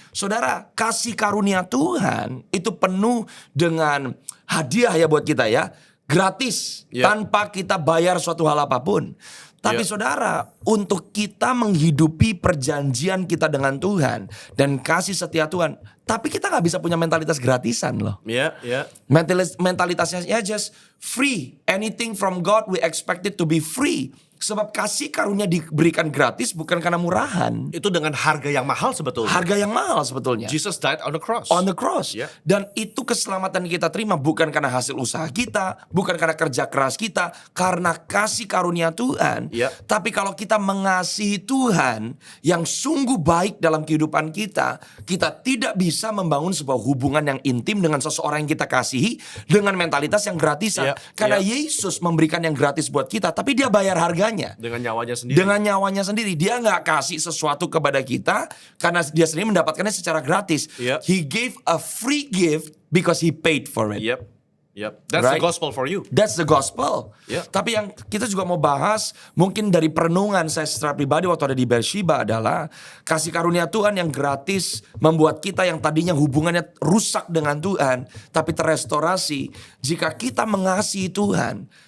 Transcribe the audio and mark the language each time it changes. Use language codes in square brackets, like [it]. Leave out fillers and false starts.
[id] Saudara, kasih karunia Tuhan itu penuh dengan hadiah ya buat kita ya. Gratis, tanpa kita bayar suatu hal apapun. Tapi saudara, untuk kita menghidupi perjanjian kita dengan Tuhan dan kasih setia Tuhan, tapi kita gak bisa punya mentalitas gratisan loh. Mentalitasnya [en] just free. Anything from God we expect it to be free. [id] Sebab kasih karunia diberikan gratis bukan karena murahan. Itu dengan harga yang mahal sebetulnya. Harga yang mahal sebetulnya. [en] Jesus died on the cross. On the cross. [id] Dan itu keselamatan kita terima bukan karena hasil usaha kita, bukan karena kerja keras kita, karena kasih karunia Tuhan. Tapi kalau kita mengasihi Tuhan yang sungguh baik dalam kehidupan kita, kita tidak bisa membangun sebuah hubungan yang intim dengan seseorang yang kita kasihi dengan mentalitas yang gratisan. Karena Yesus memberikan yang gratis buat kita, tapi dia bayar harganya. Dengan nyawanya sendiri. Dia gak kasih sesuatu kepada kita karena dia sendiri mendapatkannya secara gratis. [en] He gave a free gift because he paid for it. That's the gospel for you. That's the gospel. [id] Tapi yang kita juga mau bahas, mungkin dari perenungan saya secara pribadi waktu ada di Beersheba adalah kasih karunia Tuhan yang gratis membuat kita yang tadinya hubungannya rusak dengan Tuhan tapi terestorasi jika kita mengasihi Tuhan.